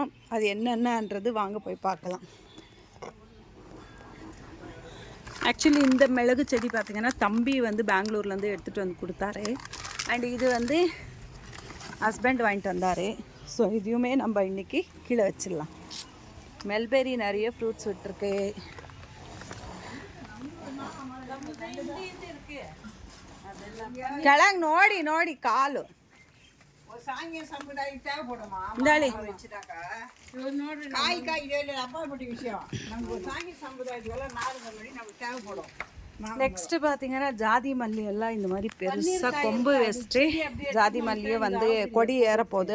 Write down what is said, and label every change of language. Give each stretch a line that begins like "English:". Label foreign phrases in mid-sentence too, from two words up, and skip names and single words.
Tamil: அது என்னென்னன்றது வாங்க போய் பார்க்கலாம். ஆக்சுவலி இந்த மிளகு செடி பார்த்திங்கன்னா தம்பி பெங்களூர்லேருந்து எடுத்துகிட்டு கொடுத்தாரு. அண்ட் இது ஹஸ்பண்ட் வாங்கிட்டு வந்தார். ஸோ இதையுமே நம்ம இன்றைக்கி கீழே வச்சிடலாம். மெல்பெரி நிறைய ஃப்ரூட்ஸ் விட்டுருக்கு.
Kannada: ಕೆಳಗೆ ನೋಡಿ ಕಾಲು
Tamil: நெக்ஸ்ட் பார்த்தீங்கன்னா ஜாதி மல்லி எல்லாம் இந்த மாதிரி பெருசாக கொம்பு வச்சுட்டு ஜாதி மல்லியை கொடி ஏறப்போகுது.